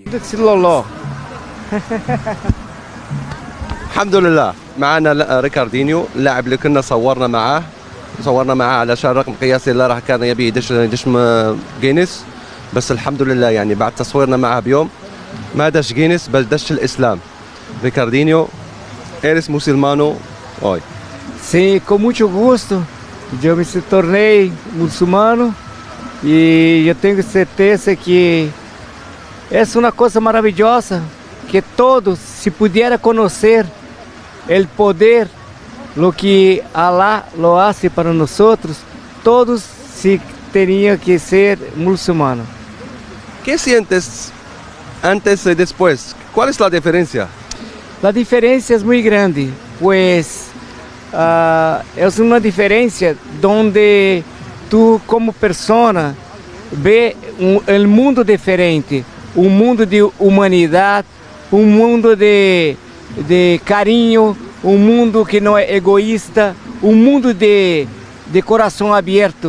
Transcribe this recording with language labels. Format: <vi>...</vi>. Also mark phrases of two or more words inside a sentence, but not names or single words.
<ar>الله. الحمد لله. معنا ريكاردينيو، اللاعب اللي كنا صورنا معاه علشان رقم قياسي اللي راح كان يبي يدش جينيس، بس الحمد لله يعني بعد تصويرنا معاه بيوم ما دش جينيس بل دش الإسلام.</ar> <es>Ricardinho, eres muçulmano hoy?</es> <pt>Sim, com muito gosto. Eu me tornei muçulmano e eu tenho certeza que essa é uma coisa maravilhosa, que todos, se puderem conhecer o poder,</pt> <es>lo que Allah lo hace</es> <pt>para nós outros, todos se teriam que ser muçulmanos.</pt> <es>¿Qué sientes antes y después? ¿Cuál es la diferencia?</es> <pt>A diferença é muito grande, pois é uma diferença onde tu como pessoa vê um mundo diferente, um mundo de humanidade, um mundo de carinho, um mundo que não é egoísta, um mundo de coração aberto.</pt>